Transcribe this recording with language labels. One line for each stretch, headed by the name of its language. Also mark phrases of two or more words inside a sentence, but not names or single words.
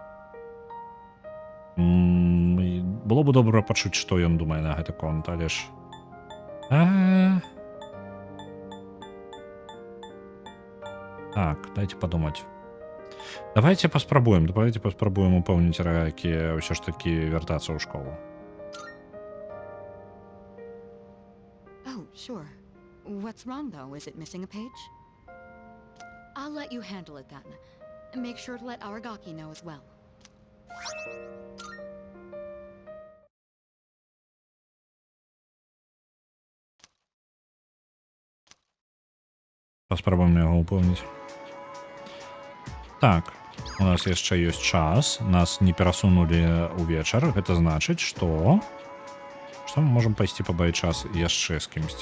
Belarusian: Было б добра пачуць, што ён думае на гэты конт, але ж... Так, дайце падумаць. Давайте паспрабуем упэўніць Арагакі ўсё ж такі вяртацца ў школу.
English: Oh, sure. What's wrong, though? Is it missing a page? I'll let you handle it then. Make sure to let Aragaki know as well.
Belarusian: Паспрабуем яго упэўніць. Так, у нас яшчэ ёсць час, нас не перасунулі ўвечар, гэта значыць, што мы можам пайсці пабавіць час яшчэ з кімсьці.